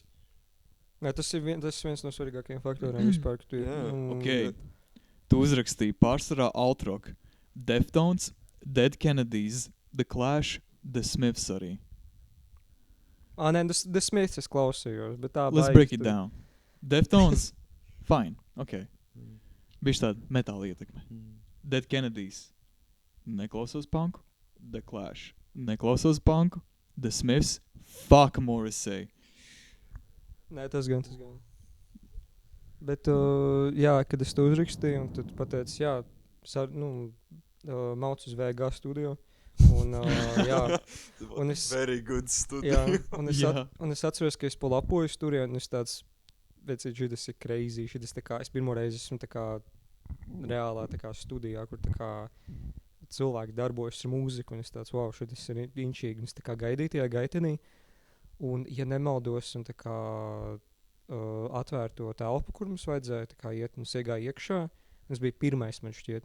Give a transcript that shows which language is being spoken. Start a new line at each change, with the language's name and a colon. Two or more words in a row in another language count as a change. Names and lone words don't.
Latvian: Nē, tas ir viens no svarīgākajiem faktoriem vispār, ka tu Ok. Tu uzrakstīji pārsvarā alt-rock, Deftones, Dead Kennedys, The Clash, The Smiths arī. Nē, The Smiths es klausījos, bet tā
English: Let's break it down. Deftones, fine,
Latvian: ok. Bišķi tāda metāla ietekme. Dead Kennedys, neklausos punku. The Clash, neklausos punku.
English: The Smiths, fuck Morrissey.
Latvian: Nē, tas gan. Bet, kad es to uzrakstīju, un tad pateicu, mauc uz VG studio. Un,
English: Very good studio.
Latvian: Un es atceros, ka es palapoju studijā, un es tāds, šitas ir crazy, es pirmo reizi esmu tā kā reālā tā kā studijā, kur tā kā cilvēki darbojas ar mūziku, un es tāds, wow, šitas ir inčīgi, un es tā kā gaidīju tajā gaitenī. Un, ja nemaldos, un tā kā atvērt to telpu, kur mums vajadzēja tā kā iet, mums iegāja iekšā, tas bija pirmais, man šķiet.